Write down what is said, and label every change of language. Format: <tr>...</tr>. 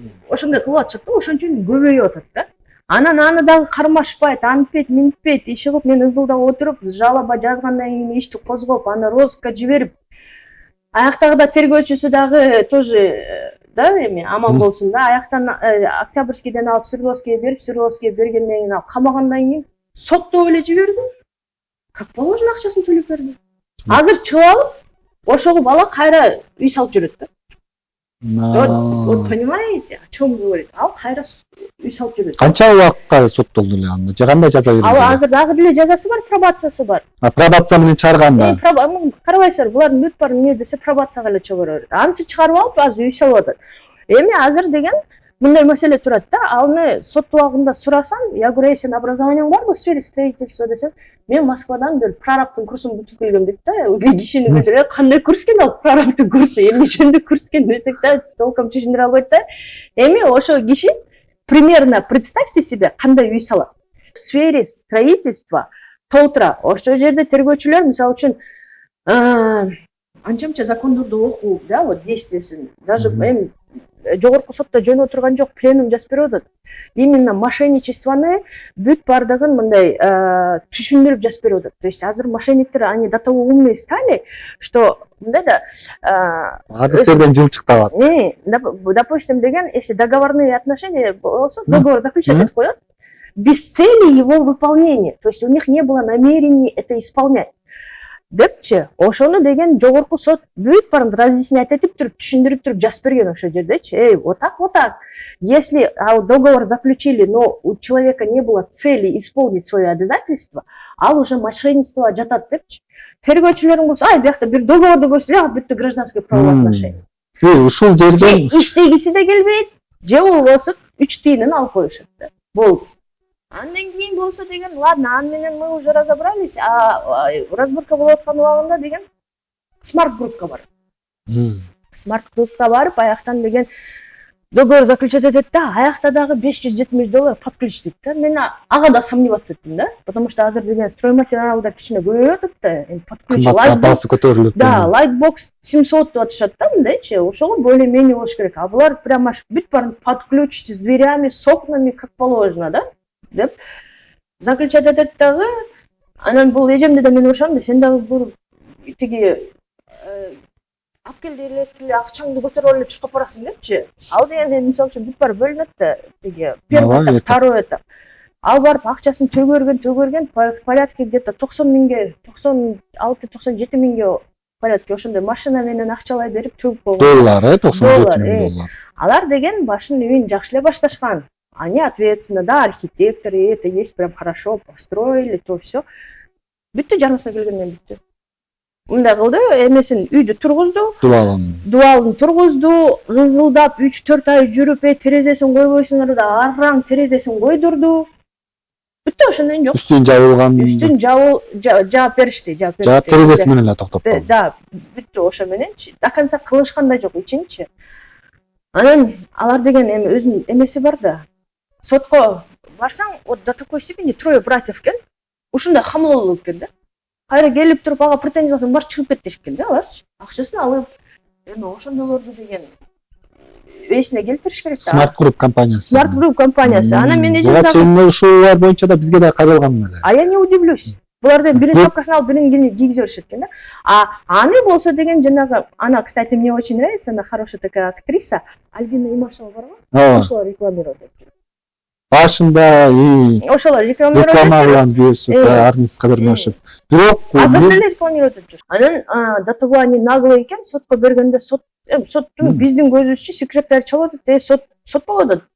<ky>Ошондой кылып атышат да, ошон үчүн көбөйүп атат да. Анан аны дагы кармашпайт, антпейт, минтпейт, иши кылып мен ызылдап отуруп, жалоба жазгандан кийин ишти козгоп, аны розыскка жиберип, аяктагы да тергөөчүсү дагы тоже да эми аман болсун да, аяктан Октябрьскийден алып Свердловскийге берип, Свердловскийге бергенден кийин алып камагандан кийин соттоп эле жиберди.</ky> <ru>Как положено</ru> <ky>акчасын төлөп берди. Азыр чыгып алып, ошого бала кайра үй салып жүрөт да.</ky> <ru>Вот понимаете, о чем говорит?</ru> <ky>Ал кайра үй салып жүрөт. Канча убакытка соттолду эле анда? Же кандай жаза берилди? Ал азыр дагы деле жазасы бар, пробациясы бар. Пробация менен чыгарганда? Карабайсыздар, булардын бүт бар эмне десе пробацияга эле чыгара берет. Анысы чыгарып алып, азыр үй салып атат. Эми азыр деген мындай маселе турат да, аны сот убагында сурасам,</ky> <ru>я говорю,</ru> <ky>сен образованияң барбы</ky> <ru>в сфере строительства</ru> <ky>десем, мен Москвадан бир прорабтын курсун бүтүп келгем дейт да. Кишини көтөрүп, кандай курс экен ал прорабтын курсу, эмне жөнүндө курс экен десек да, толком түшүндүрө албайт да. Эми ошол киши</ky> <ru>примерно представьте себе</ru> <ky>кандай үй салат.</ky> <ru>В сфере строительства</ru> <ky>толтура ошол жерде тергөөчүлөр мисалы үчүн анча-мынча закондорду окуп, да, вот действиесин даже эми жогорку сотто жөн отурган жок, пленум жазып берип атат. Именно мошенничествоны бүт бардыгын мындай түшүндүрүп жазып берип атат.</ky> <ru>То есть</ru> <ky>азыр мошенниктер</ky> <ru>они до того умные стали, что</ru> <ky>мындай да ардык жерден жылчыктабат.</ky> <ru>Допустим деген, если договорные отношения болсо, договор заключать этип коет, без цели его выполнения. То есть у них не было намерений это исполнять.</ru> <ky>Депчи, ошону деген жогорку сот бүт барын разъяснять этип туруп, түшүндүрүп туруп жазып берген ошол жердечи.</ky> <ru>Вот так, вот так. Если договор заключили, но у человека не было цели исполнить свои обязательства,</ru> <ky>ал уже мошенничество жатат депчи. Тергөөчүлөрүң болсо, биякта бир договорду көрсө, бүттү</ky> <ru>гражданское правовое отношение.</ru> <ky>Ушул жерден иштегиси да келбейт, же болбосо 3 тиынын алып коюшат да. Болду. Андан кийин болсо деген, ладно, аны менен</ky> <ru>мы уже разобрались,</ru> <ky>разборка болуп аткан убагында деген смарт группка бар. Смарт группка барып, аяктан деген договор заключать этет да, аякта дагы $570 подключ дейт да. Мен ага да сомневаться эттим да,</ky> <ru>потому что</ru> <ky>азыр деген стройматериалдар кичине көбөйүп атат да, подключ баасы көтөрүлүп. Да, Lightbox 700 деп атышат да, мындайчы, ошого более-менее болуш керек.</ky> <ru>А булар прямо аж</ru> <ky>бүт барын</ky> <ru>подключ с дверями, с окнами, как положено, да?</ru> <ky>Деп заключать этет дагы, анан бул эжемди да мен урушам да, сен дагы бул тиги апкелди эле акчаңды көтөрүп эле чуркап барасың депчи. Ал деген мисалы үчүн бүт баары бөлүнөт да, тиги первый этап, второй этап. Ал барып акчасын төгөргөн,</ky> <ru>в порядке где-то</ru> <ky>90 миңге, 96-97 миңге порядке ошондой машина менен акчалай берип төгүп койгон. Доллар, $97 миң. Алар деген башын үйүн жакшылай башташкан.</ky> <ru>Они ответственно, да, архитекторы, это есть прям хорошо, построили, то все.</ru> <ky>Бүттү, жарымсына келгенден бүттү. Мындай кылды, эмесин үйдү тургузду, дубалын тургузду, кызылдап 3-4 ай жүрүп, терезесин койбойсуңар да, арраң терезесин койдурду. Бүттү, ошондон жок. Үстүн жабылган. Үстүн жаап беришти, жаап терезеси менен эле токтоп калды. Да, бүттү ошо мененчи.</ky> <ru>До конца</ru> <ky>кылышкан да жок ичинчи. Анан алар деген эми өзүнүн эмеси бар да. Сотко барсаң,</ky> <ru>вот до такой степени трое братьев</ru> <ky>экен. Ушундай хамлылык экен да. Кайра келип туруп ага претензия кылсаң, бар чыгып кет дешкен да аларчы. Акчасын алып, эми ошондойлорду деген эсине келтириш керек да. Smart Group компаниясы. Smart Group компаниясы. Анан мен эже ушулар боюнча да бизге да кайрылган эле.</ky> <ru>А я не удивлюсь.</ru> <ky>Булардын биринчи шапкасын алып, бирин кийгизе беришет экен да. А аны болсо деген жанагы,</ky> <ru>она, кстати, мне очень нравится, она хорошая такая актриса, Альбина Имашева барбы?</ru> <ky>Ошолор рекламировать. Башында ошолор рекламировать. Реклама кылган күйөөсү, Арнис Кадырмашев. Бирок азыр деле рекламировать этип жүр. Анан</ky> <ru>до того они наглый</ru> <ky>экен, сотко бергенде соттун биздин көзүбүзчө секретарь чалып атат, сот болуп атат.</ky>